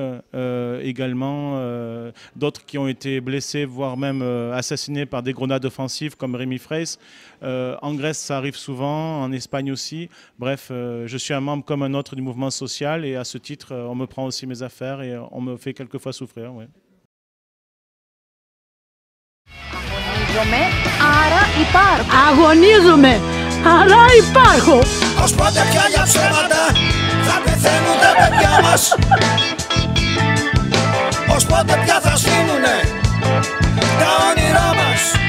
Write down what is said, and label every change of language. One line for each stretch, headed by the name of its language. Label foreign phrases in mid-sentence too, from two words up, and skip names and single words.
French: Également, d'autres qui ont été blessés, voire même assassinés par des grenades offensives comme Rémi Fraisse. En Grèce, ça arrive souvent, en Espagne aussi. Bref, je suis un membre comme un autre du mouvement social et à ce titre, on me prend aussi mes affaires et on me fait quelquefois souffrir. Ouais.
Greek: Αγωνίζομαι, άρα υπάρχω. Ως πότε πια για ψέματα θα πεθαίνουν τα παιδιά μας? Ως πότε πια θα σβήνουνε τα όνειρά μας?